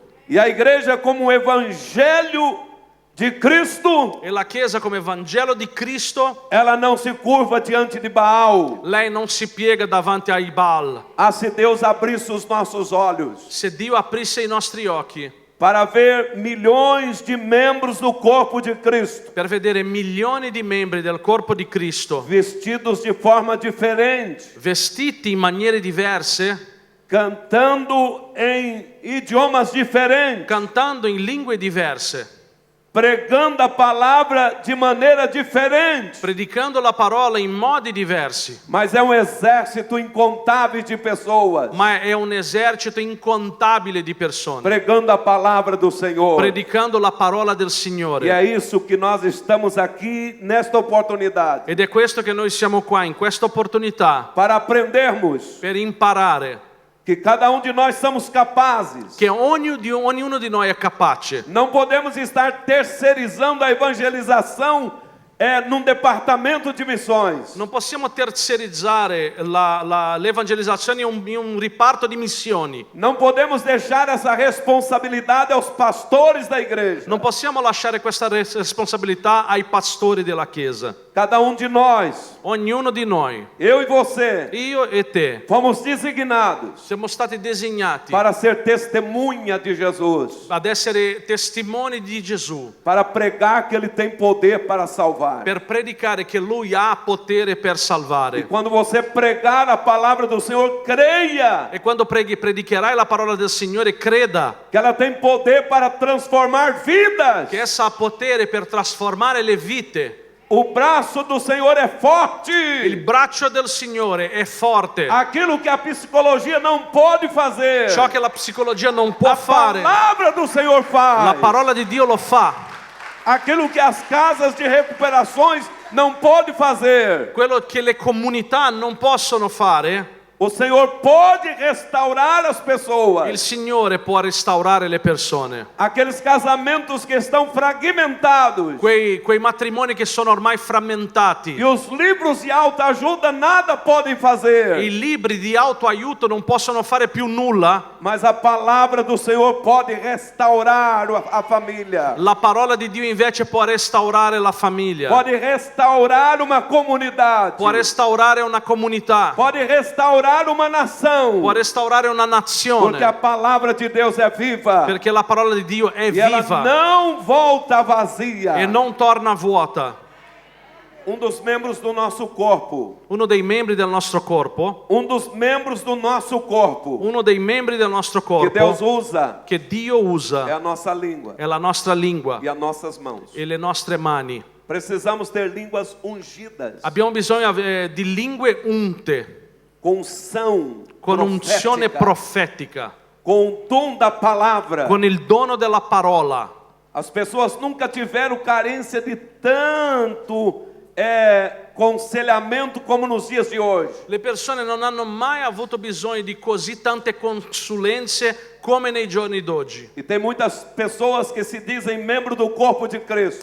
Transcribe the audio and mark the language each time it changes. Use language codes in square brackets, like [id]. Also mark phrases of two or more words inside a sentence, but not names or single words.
[pt] E a igreja, como o evangelho de Cristo, [it] E la Chiesa come Vangelo di Cristo, [pt] ela não se curva diante de Baal. [it] lei non si piega davanti ai Baal. [pt] Ah, se Deus abrisse os nossos olhos [it] Se Dio aprisse i nostri occhi [pt] para ver milhões de membros do corpo de Cristo [it] per vedere milioni di membri del corpo di Cristo [pt] vestidos de forma diferente, [it] vestiti in maniere diverse, [pt] cantando em idiomas diferentes, [it] cantando in lingue diverse, [pt] pregando a palavra de maneira diferente, [it] predicando la parola in modi diversi, [pt] mas é um exército incontável de pessoas [it] ma è un esercito incontabile di persone, [pt] pregando a palavra do Senhor. [it] predicando la parola del [pt] E [it] Signore. [pt] é isso que nós estamos aqui nesta oportunidade, [it] Ed è questo che noi siamo qua, in questa opportunità, [pt] para aprendermos [it] per imparare [pt] que cada de nós somos capazes. [it] che ognuno di noi è capace. [pt] Não podemos estar terceirizando a evangelização num departamento de missões. [it] Non possiamo terziarizzare l'evangelizzazione in un riparto di missioni. [pt] Não podemos deixar essa responsabilidade aos pastores da igreja. [it] Non possiamo lasciare questa responsabilità ai pastori della Chiesa. [pt] Cada de nós, [it] Ognuno di noi, [pt] eu e você, [it] io e te, [pt] fomos designados [it] siamo stati designati [pt] para ser testemunha de Jesus, [it] ad essere testimoni di Gesù, [pt] para pregar que Ele tem poder para salvar. [it] per predicare che Lui ha potere per [pt] E [it] salvare. [pt] quando você pregar a palavra do Senhor, creia [it] E quando predicherai la parola del Signore, creda [pt] que ela tem poder para transformar vidas. [it] che essa ha potere per trasformare le vite. [pt] O braço do Senhor é forte. [it] Il braccio del Signore è forte. [pt] Aquilo que a psicologia não pode fazer, [it] Ciò che la psicologia non può [pt] a [it] fare, [pt] palavra do Senhor faz. [it] la parola di Dio lo fa. [pt] Aquilo que as casas de recuperações não pode fazer, [it] Quello che le comunità non possono fare, [pt] o Senhor pode restaurar as [it] il [pt] pessoas. [it] Signore può restaurare le persone. [pt] Aqueles casamentos que estão fragmentados [it] Quei matrimoni che sono ormai frammentati. [pt] e os livros de autoajuda nada podem fazer, [it] I libri di autoaiuto non possono fare più nulla. [pt] mas a palavra do Senhor pode restaurar a família, [it] La parola di Dio invece può restaurare la famiglia, [pt] pode restaurar uma comunidade, [it] può restaurare una comunità, [pt] pode restaurar uma nação, [it] può restaurare una [pt] porque a [it] nazione, [pt] palavra de Deus é viva [it] perché la parola di Dio è [pt] e ela [it] viva [pt] não volta vazia. [it] e non torna vuota. [pt] Dos membros do nosso corpo, [it] Uno dei membri del nostro corpo, [pt] dos membros do nosso corpo [it] uno dei membri del nostro [pt] que Deus [it] corpo [pt] usa [it] che Dio [pt] é [it] usa [pt] a nossa língua [it] è la nostra lingua [pt] e as nossas mãos. [it] e le nostre mani. [pt] Precisamos ter línguas ungidas, [it] Abbiamo bisogno di lingue unte, [pt] com unção [it] con unzione [pt] profética, [it] profetica, [pt] com o tom da palavra. [it] con il dono della parola. [pt] As pessoas nunca tiveram carência de tanto conselhamento como nos dias de hoje. [it] Le persone non hanno mai avuto bisogno di così tante consulenze come nei giorni d'oggi. [pt] E tem muitas pessoas que se dizem membro do corpo de Cristo,